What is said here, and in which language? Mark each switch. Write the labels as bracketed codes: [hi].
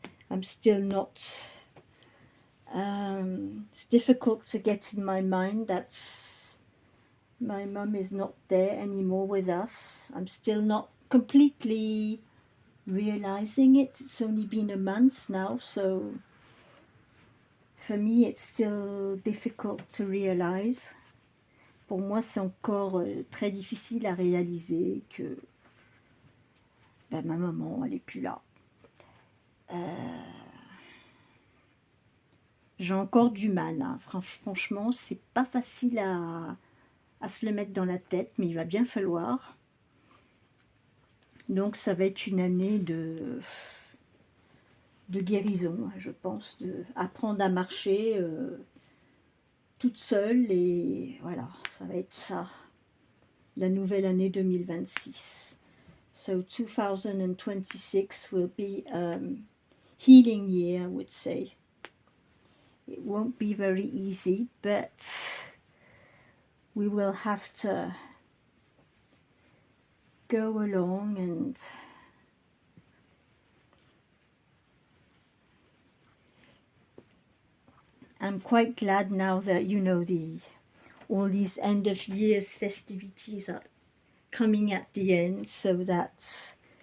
[en] I'm still not, it's difficult to get in my mind that my mum is not there anymore with us. I'm still not completely realizing it. It's only been a month now, so for me it's still difficult to realize. [fr] Pour moi, c'est encore très difficile à réaliser que ben, ma maman, elle est plus là. J'ai encore du mal, hein. Franchement, c'est pas facile à se le mettre dans la tête, mais il va bien falloir. Donc ça va être une année de guérison, je pense, de apprendre à marcher toute seule, et voilà, ça va être ça, la nouvelle année 2026. [en] So 2026 will be healing year, I would say. It won't be very easy, but we will have to go along and I'm quite glad now that, you know, all these end of years festivities are coming at the end, so that